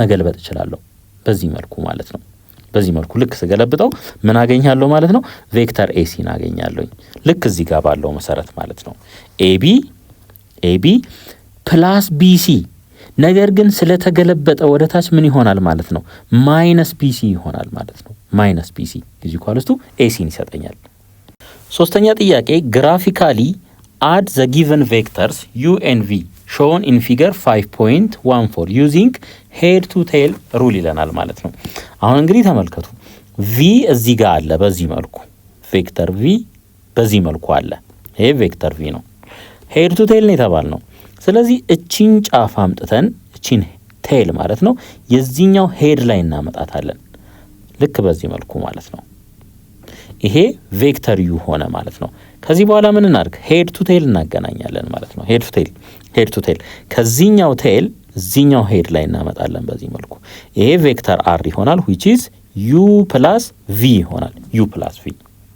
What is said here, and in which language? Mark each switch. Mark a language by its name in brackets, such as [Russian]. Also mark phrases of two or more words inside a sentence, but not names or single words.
[Amharic] መገልበጥ እችላለሁ በዚህ መልኩ ማለት ነው በዚህ መልኩ ልክ ስገለብጠው ምን አገኛለሁ ማለት ነው ቬክተር ኤሲ አገኛለሁኝ ልክ እዚህ ጋር ባለው መሰረት ማለት ነው ኤቢ ፕላስ ቢሲ ነገር ግን ስለተገለበጠ ወደታች ምን ይሆናል ማለት ነው ማይነስ ቢሲ ይሆናል ማለት ነው ማይነስ ቢሲ = ኤሲን ይሰጠኛል ሶስተኛ ጥያቄ ግራፊካሊ [English] add the given vectors u and v shown in figure 5.14 using head to tail [Amharic] rule ይለናል ማለት ነው አሁን እንግዲህ ተመልከቱ v እዚህ ጋር አለ በዚህ መልኩ ቬክተር v በዚህ መልኩ አለ ይሄ ቬክተር v ነው [English] head to tail [Amharic] ነው የተባልነው ስለዚህ እቺን ጫፍ አምጥተን እቺን ቴል ማለት ነው የዚህኛው ሄድ ላይ እናመጣታለን ልክ በዚህ መልኩ ማለት ነው ይሄ ቬክተር ዩ ሆነ ማለት ነው ከዚህ በኋላ ምን እናድርግ [English] head to tail [Amharic] እናገናኛለን ማለት ነው [English] head to tail [Amharic] ከዚህኛው ቴል እዚህኛው ሄድ ላይ እናመጣለን በዚህ መልኩ ይሄ ቬክተር r ይሆናል [English] which is u plus v [Amharic] ይሆናል [English] u plus v